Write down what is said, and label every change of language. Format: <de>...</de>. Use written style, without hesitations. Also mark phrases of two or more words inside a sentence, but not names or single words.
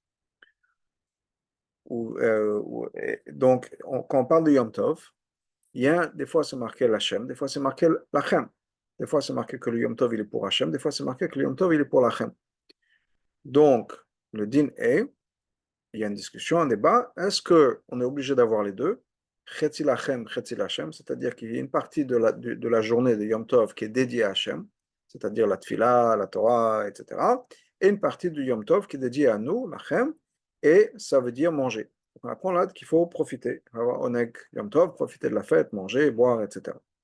<fr>Donc, quand on parle de Yom Tov, il y a, des fois, c'est marqué l'Hachem, des fois, c'est marqué l'Achem. Des fois, c'est marqué que le Yom Tov, il est pour Hachem. Des fois, c'est marqué que le Yom Tov, il est pour l'Achem. Donc, le din est, il y a une discussion, un débat, est-ce qu'on est obligé d'avoir les deux?</fr> <he>חצי לכם, חצי לכם,</he> <fr>c'est-à-dire qu'il y a une partie de la journée de Yom Tov qui est dédiée à Hachem, c'est-à-dire la Tfila, la Torah, etc. Et une partie du Yom Tov qui est dédiée à nous, lachem, et ça veut dire manger. On apprend là qu'il faut profiter, avoir</fr> <he>עונג יום טוב,</he> <fr>profiter de la fête, manger, boire, etc.</fr>